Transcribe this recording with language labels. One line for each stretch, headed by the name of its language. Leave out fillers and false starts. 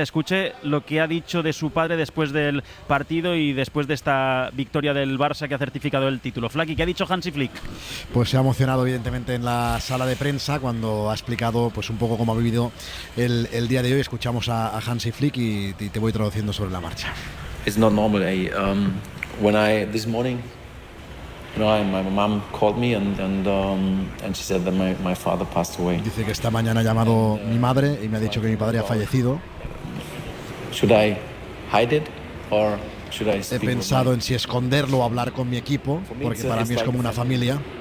Spanish: Escuche lo que ha dicho de su padre después del partido y después de esta victoria del Barça que ha certificado el título. Flaky, ¿qué ha dicho Hansi Flick? Pues se ha emocionado evidentemente en la sala de prensa cuando ha explicado pues un poco cómo ha vivido el día de hoy. Escuchamos a Hansi Flick y te voy traduciendo sobre la marcha.
English: It's not normal. This morning. No, my mom called me and she said that my father passed away.
Spanish: Dice que esta mañana ha llamado mi madre y me ha dicho que mi padre ha fallecido.
English: Should I hide it or should I speak?
Spanish: He pensado en si esconderlo o hablar con mi equipo, porque para mí es como una familia.